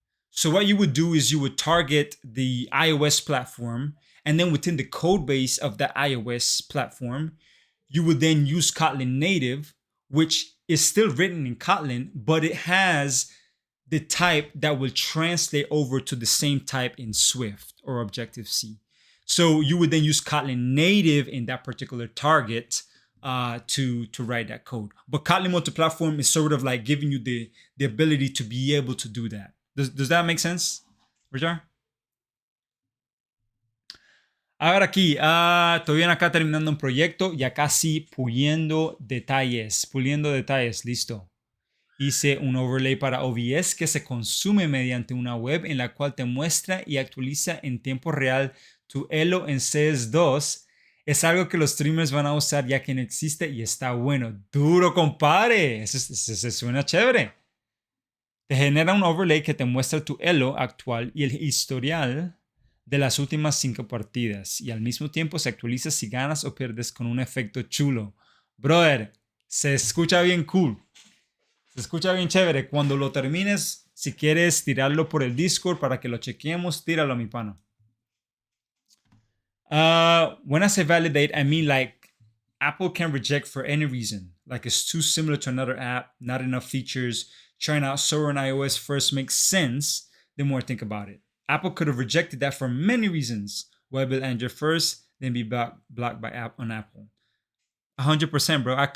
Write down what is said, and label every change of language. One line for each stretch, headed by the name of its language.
English: So what you would do is you would target the iOS platform, and then within the code base of the iOS platform, you would then use Kotlin Native, which is still written in Kotlin, but it has the type that will translate over to the same type in Swift or Objective-C. So you would then use Kotlin Native in that particular target to write that code. But Kotlin Multiplatform is sort of like giving you the ability to be able to do that. Does that make sense, Richard?
Spanish: A ver aquí, estoy bien acá terminando un proyecto, ya casi puliendo detalles, listo. Hice un overlay para OBS que se consume mediante una web en la cual te muestra y actualiza en tiempo real tu elo en CS2. Es algo que los streamers van a usar ya que no existe y está bueno. Duro, compadre. Eso suena chévere. Te genera un overlay que te muestra tu elo actual y el historial de las últimas 5 partidas. Y al mismo tiempo se actualiza si ganas o pierdes con un efecto chulo. Brother, se escucha bien cool. Se escucha bien chévere. Cuando lo termines, si quieres tirarlo por el Discord para que lo chequeemos, tíralo, mi pana.
English: When I say validate, I mean like Apple can reject for any reason. Like it's too similar to another app, not enough features. Trying out Sora on iOS first makes sense the more I think about it. Apple could have rejected that for many reasons. Why build Android first, then be blocked by app on Apple? 100%, bro.